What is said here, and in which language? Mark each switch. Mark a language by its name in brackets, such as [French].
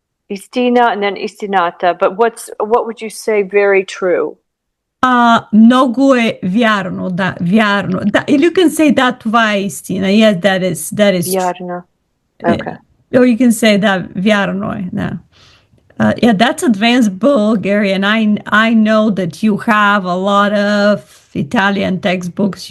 [English] Istina and then Istinata, but what would you say very true? [Bulgarian] Много е вярно, да, вярно. Да, или [English] you can say that [Bulgarian] това е истина. [English] Yes, that is true. Yarna. Okay. Or you can say that [Bulgarian] вярно е, да. [English] Yeah, that's advanced Bulgarian. I know that you have a lot of Italian textbooks.